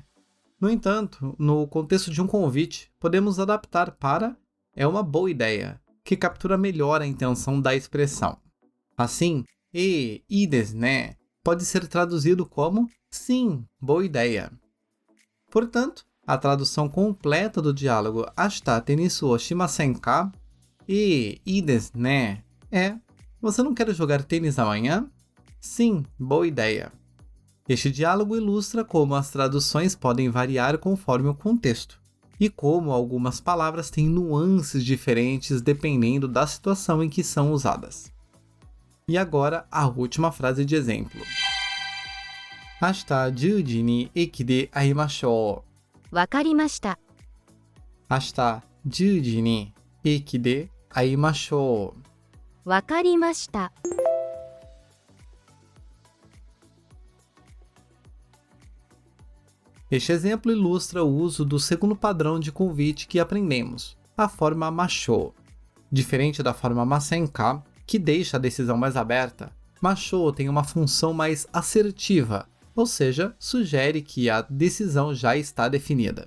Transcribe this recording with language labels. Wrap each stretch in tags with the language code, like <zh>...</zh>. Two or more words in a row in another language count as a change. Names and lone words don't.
<pt>No entanto, no contexto de um convite, podemos adaptar para é uma boa ideia, que captura melhor a intenção da expressão. Assim,</pt> <ja>いいですね</ja> <pt>pode ser traduzido como sim, boa ideia. Portanto, a tradução completa do diálogo</pt> <ja>明日テニスをしませんか? いいですね</ja> <pt>é: você não quer jogar tênis amanhã? Sim, boa ideia. Este diálogo ilustra como as traduções podem variar conforme o contexto, e como algumas palavras têm nuances diferentes dependendo da situação em que são usadas. E agora, a última frase de exemplo.</pt> <ja>Ashita 10時に駅で会いましょう。わかりました。明日10時に駅で会いましょう。わかりました。</ja> <pt>Este exemplo ilustra o uso do segundo padrão de convite que aprendemos, a forma mashou. Diferente da forma masenka, que deixa a decisão mais aberta, mashou tem uma função mais assertiva, ou seja, sugere que a decisão já está definida.</pt>